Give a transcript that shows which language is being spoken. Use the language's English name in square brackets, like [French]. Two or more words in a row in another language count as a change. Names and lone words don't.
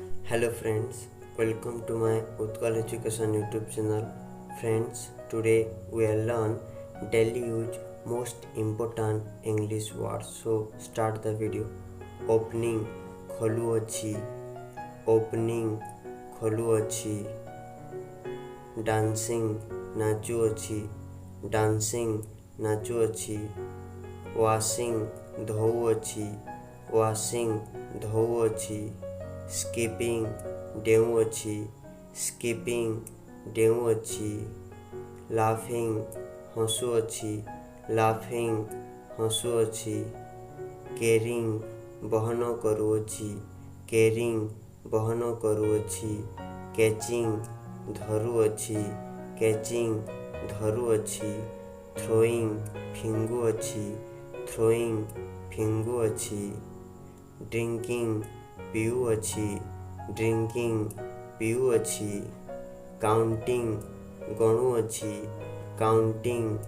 [English] Hello friends, welcome to my Utkal Education YouTube channel. Friends, today we will learn daily use most important English words. So start the video. Opening [Odia] ଖୋଲୁ ଅଛି. Opening ଖୋଲୁ ଅଛି. Dancing ନାଚୁ ଅଛି. Dancing ନାଚୁ ଅଛି. Washing ଧୋଉ ଅଛି. Washing ଧୋଉ ଅଛି. Skipping ଡେଉଁ ଅଛି ସ୍କିପିଂ ଡେଉଁ ଅଛି ଲାଫିଂ ହସୁଅଛି ଲାଫିଂ ହସୁଅଛି କେରିଂ ବହନ କରୁଅଛି କେରିଂ ବହନ କରୁଅଛି କ୍ୟାଚିଂ ଧରୁଅଛି କ୍ୟାଚିଂ ଧରୁଅଛି ଥ୍ରୋଇଂ ଫିଙ୍ଗୁଅଛି ଥ୍ରୋଇଂ ଫିଙ୍ଗୁଅଛି ଡ୍ରିଙ୍କିଂ ପିଉଅଛି ଡ୍ରିଙ୍କିଂ ପିଉଅଛି କାଉଣ୍ଟିଂ ଗଣୁଅଛି କାଉଣ୍ଟିଂ